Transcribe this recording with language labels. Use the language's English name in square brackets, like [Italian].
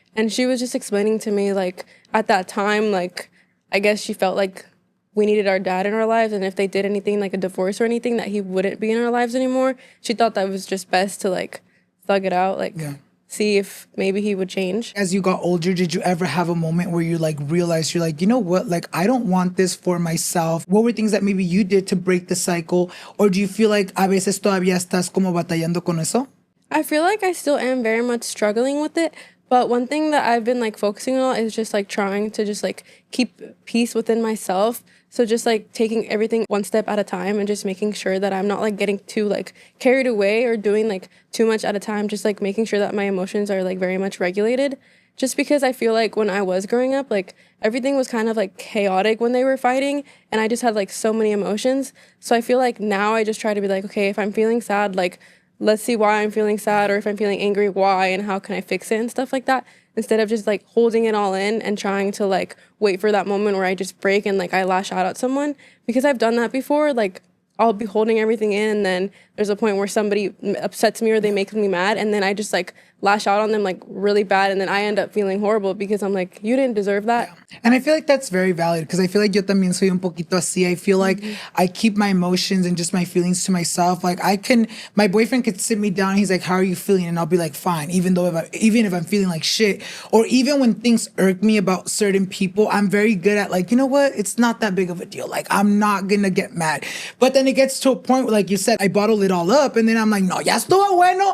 [English] And she was just explaining to me like at that time, like I guess she felt like we needed our dad in our lives, and if they did anything like a divorce or anything, that he wouldn't be in our lives anymore. She thought that was just best to like thug it out, like see if maybe he would change. As you got older, did you ever have a moment where you like realized you're like, you know what, like I don't want this for myself? What were things that maybe you did to break the cycle? Or do you feel like [Spanish] a veces todavía estás como batallando con eso? [English] I feel like I still am very much struggling with it. But one thing that I've been like focusing on is just like trying to just like keep peace within myself. So just like taking everything one step at a time and just making sure that I'm not like getting too like carried away or doing like too much at a time. Just like making sure that my emotions are like very much regulated. Just because I feel like when I was growing up, like everything was kind of like chaotic when they were fighting, and I just had like so many emotions. So I feel like now I just try to be like, okay, if I'm feeling sad, like let's see why I'm feeling sad, or if I'm feeling angry, why, and how can I fix it and stuff like that, instead of just like holding it all in and trying to like wait for that moment where I just break and like I lash out at someone. Because I've done that before. Like I'll be holding everything in, and then there's a point where somebody upsets me or they make me mad, and then I just like lash out on them like really bad, and then I end up feeling horrible because I'm like, you didn't deserve that. Yeah. And I feel like that's very valid, because I feel like [Spanish] yo también soy un poquito así. [English] I feel like I keep my emotions and just my feelings to myself. Like my boyfriend could sit me down and he's like, how are you feeling? And I'll be like, fine, even if I'm feeling like shit. Or even when things irk me about certain people, I'm very good at like, you know what? It's not that big of a deal. Like I'm not gonna get mad. But then it gets to a point where, like you said, I bottle it all up, and then I'm like, no, [Spanish] ya estuvo bueno.